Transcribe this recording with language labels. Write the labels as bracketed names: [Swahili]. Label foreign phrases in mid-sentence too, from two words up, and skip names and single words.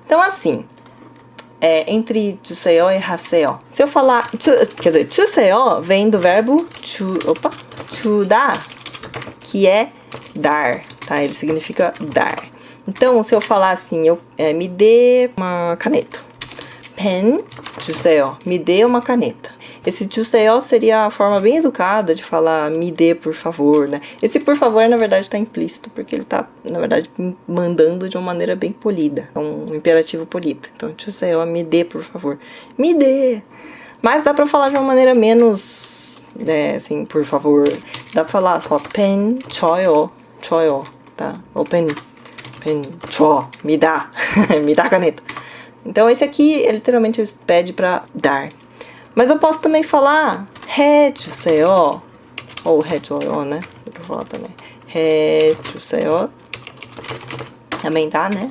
[Portuguese] Então, assim, entre 주세요 e 하세요. Se eu falar, quer dizer, 주세요 vem do verbo 주다, que é dar, tá? Ele significa dar. Então, se eu falar assim, me dê uma caneta. [Korean] 펜 주세요. [Portuguese] Me dê uma caneta. Esse 주세요 seria a forma bem educada de falar me dê, por favor, né? Esse por favor, na verdade, está implícito, porque ele está, na verdade, mandando de uma maneira bem polida. É um imperativo polido. Então, 주세요, me dê, por favor. Me dê. Mas dá pra falar de uma maneira menos, assim, por favor. Dá pra falar só [Korean] 펜 줘요, [Portuguese] tá? Ou [Korean] 펜 줘, [Portuguese] me dá, me dá a caneta. Então esse aqui, literalmente, pede pra dar. Mas eu posso também falar 해주세요, ou 해줘요, né? Dá pra falar também. 해주세요. Também dá, né?